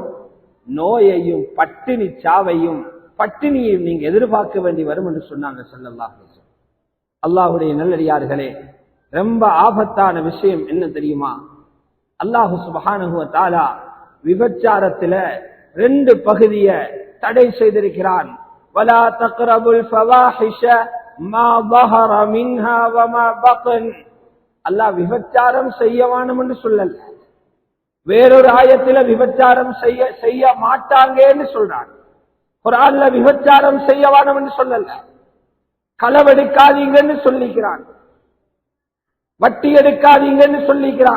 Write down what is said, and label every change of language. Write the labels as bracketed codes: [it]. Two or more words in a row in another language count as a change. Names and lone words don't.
[ta] நோயையும் பட்டினி சாவையும் பட்டினியையும் நீங்க எதிர்பார்க்க வேண்டி வரும் என்று சொன்னாங்க [ar] صلى الله عليه وسلم. [ta] அல்லாஹ்வுடைய நல்லடியார்களே, ரொம்ப ஆபத்தான விஷயம் என்ன தெரியுமா? [ar] الله سبحانه وتعالى [ta] விபச்சாரத்துல 2 பகுதியை தடை செய்திருக்கிறான். [ar] ولا تقربوا الفواحش ما ظهر منها وما بطن. [ta] அல்லாஹ் விபச்சாரம் செய்யவானும் என்று சொல்லல. வேறொரு ஆயத்தில விபச்சாரம் செய்ய மாட்டாங்கன்னு சொல்றான். குர்ஆன்ல விபச்சாரம் செய்யவானும் என்று சொல்லல. களவெடுக்காதீங்கன்னு சொல்லிக்கிறான், வட்டி எடுக்காதீங்கன்னு சொல்லிக்கிறான்.